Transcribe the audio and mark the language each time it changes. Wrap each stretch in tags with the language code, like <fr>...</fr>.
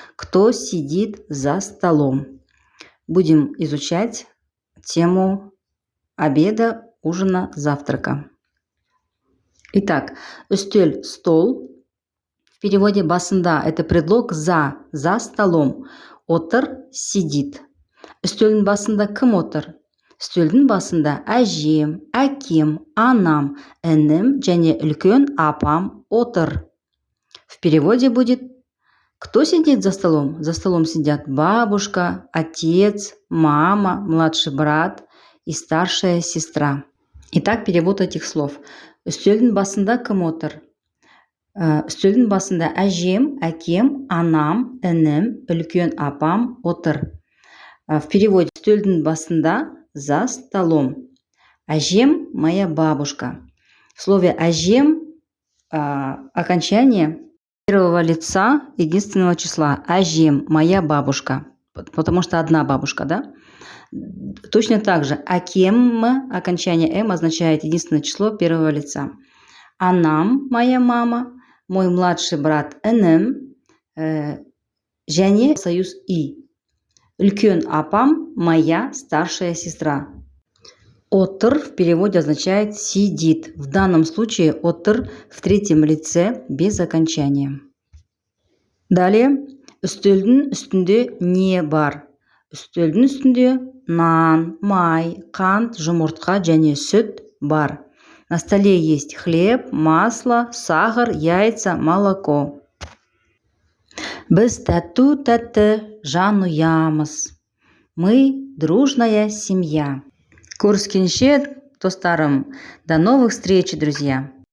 <ru>Кто сидит за столом? Будем изучать тему обеда, ужина, завтрака. Итак, үстел – стол. В переводе басында – это предлог за столом.</ru> <kk>Отыр – сидит. Үстелдің басында кім отыр? Үстелдің басында әжем, әкем, анам, інім және үлкен апам отыр.</kk> <ru>В переводе будет: кто сидит за столом? За столом сидят бабушка, отец, мама, младший брат и старшая сестра. Итак, перевод этих слов.</ru> <kk>Үстелдің басында кім отыр? Үстелдің басында әжем, әкем, анам, інім, үлкен апам отыр.</kk> <ru>В переводе</ru> <kk>үстелдің басында</kk> <ru>за столом. Әжем – моя бабушка. В слове «әжем» окончание первого лица единственного числа. Әжем – моя бабушка. Потому что одна бабушка, да? Точно так же «әкем» окончание «м» означает единственное число первого лица. Анам – моя мама. Мой младший брат інім. Және союз «и».</ru> <kk>Үлкен апам</kk> <ru>– моя старшая сестра. Отыр в переводе означает сидит. В данном случае отыр в третьем лице без окончания. Далее.</ru> <kk>Үстелдің үстінде не бар? Үстелдің үстінде нан, май, қант, жұмыртқа және сүт бар.</kk> <ru>На столе есть хлеб, масло, сахар, яйца, молоко.</ru> <kk>Біз тәтті жанұямыз.</kk> <ru>Мы дружная семья.</ru> <kk>Көріскенше, достарым,</kk> <ru>до новых встреч, друзья!</ru>